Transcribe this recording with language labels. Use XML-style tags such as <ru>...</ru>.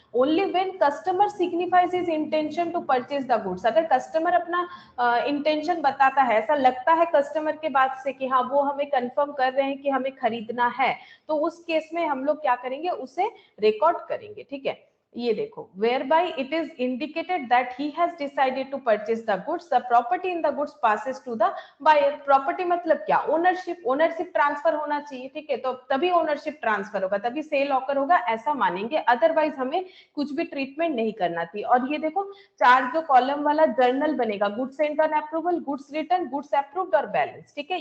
<en>only when customer signifies his intention to purchase the goods,</en> <hi>अगर customer अपना intention बताता है, ऐसा लगता है कस्टमर के बात से कि हाँ वो हमें कंफर्म कर रहे हैं कि हमें खरीदना है, तो उस केस में हम लोग क्या करेंगे, उसे रिकॉर्ड करेंगे, ठीक है। ये देखो,</hi> <en>whereby it is indicated that he has decided to purchase the goods, the property in the goods passes to the buyer।</en> <hi>Property मतलब क्या, ओनरशिप, ओनरशिप ट्रांसफर होना चाहिए, ठीक है। तो तभी ओनरशिप ट्रांसफर होगा, तभी सेल ऑकर होगा, ऐसा मानेंगे। अदरवाइज हमें कुछ भी ट्रीटमेंट नहीं करना थी। और ये देखो, 4 जो कॉलम वाला जर्नल बनेगा, goods Saint on approval, goods return, goods approved और बैलेंस, ठीक है।</hi>